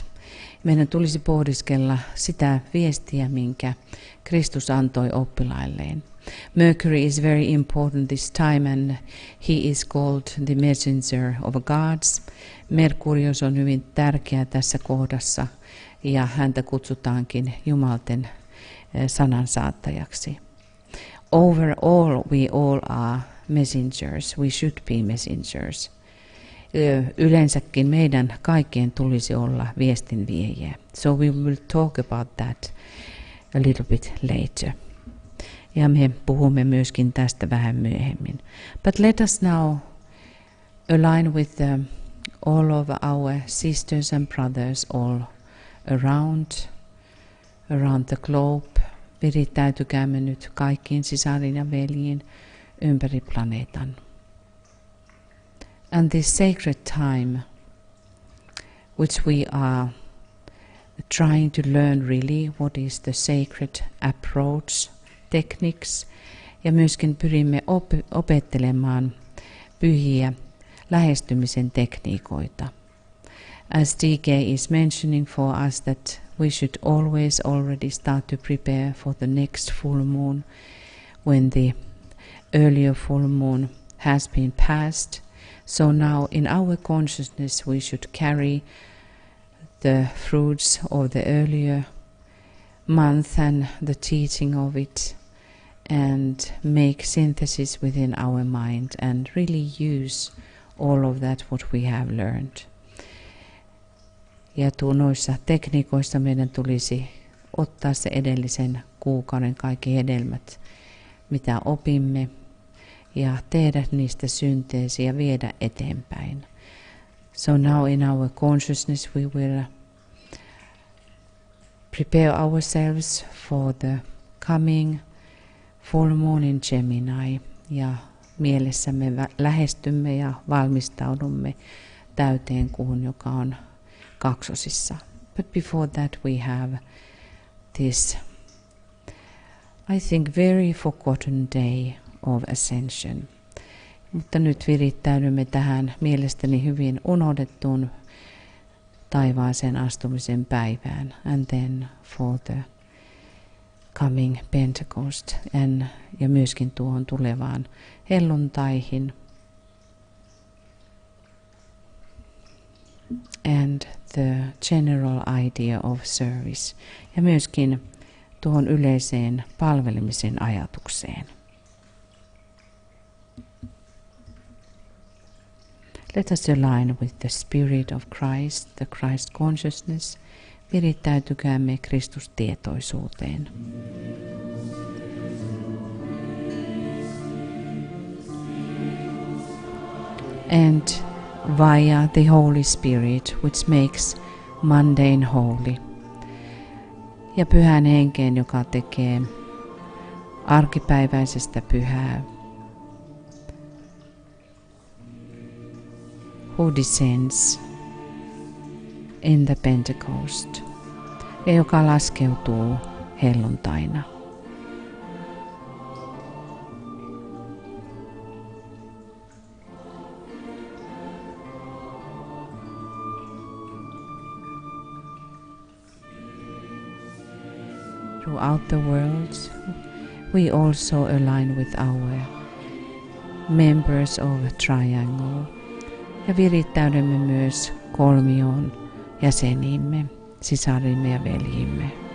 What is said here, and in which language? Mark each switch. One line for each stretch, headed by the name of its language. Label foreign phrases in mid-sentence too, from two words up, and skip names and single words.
Finnish: Meidän tulisi pohdiskella sitä viestiä, minkä Kristus antoi oppilailleen.
English: Mercury is very important this time, and he is called the messenger of gods.
Finnish: Merkurius on hyvin tärkeä tässä kohdassa, ja häntä kutsutaankin Jumalten sanansaattajaksi.
English: Overall, we all are messengers. We should be messengers.
Finnish: Yleensäkin meidän kaikkien tulisi olla viestinviejiä.
English: So we will talk about that a little bit later.
Finnish: Ja me puhumme myöskin tästä vähän myöhemmin.
English: But let us now align with all of our sisters and brothers all around the globe.
Finnish: Virittäytykäämme nyt kaikkiin sisarin ja veljiin ympäri planeetan.
English: And this sacred time, which we are trying to learn really what is the sacred approach, techniques,
Finnish: ja myöskin pyrimme opettelemaan pyhiä lähestymisen tekniikoita.
English: As DK is mentioning for us that we should always already start to prepare for the next full moon when the earlier full moon has been passed. So now in our consciousness we should carry the fruits of the earlier month and the teaching of it and make synthesis within our mind and really use all of that what we have learned.
Finnish: Ja noissa tekniikoissa meidän tulisi ottaa se edellisen kuukauden kaikki hedelmät, mitä opimme, ja tehdä niistä synteesiä ja viedä eteenpäin.
English: So now in our consciousness we will prepare ourselves for the coming full moon in Gemini,
Finnish: ja mielessämme lähestymme ja valmistaudumme täyteen kuuhun, joka on kaksosissa.
English: But before that we have this, I think, very forgotten day of Ascension.
Finnish: Mutta nyt virittäydymme tähän mielestäni hyvin unohdettuun taivaaseen astumisen päivään.
English: And then for the coming Pentecost.
Finnish: Ja myöskin tuohon tulevaan helluntaihin.
English: And the general idea of service.
Finnish: Ja myöskin tuohon yleiseen palvelemisen ajatukseen.
English: Let us align with the spirit of Christ, the Christ consciousness.
Finnish: Virittäytykäämme Kristustietoisuuteen.
English: And via the Holy Spirit, which makes mundane holy.
Finnish: Ja pyhän henkeen, joka tekee arkipäiväisestä pyhää.
English: Who descends in the Pentecost,
Finnish: ja joka laskeutuu helluntaina.
English: Throughout the world, we also align with our members of a triangle.
Finnish: Ja virittäydymme myös kolmioon jäsenimme, sisarimme ja veljimme.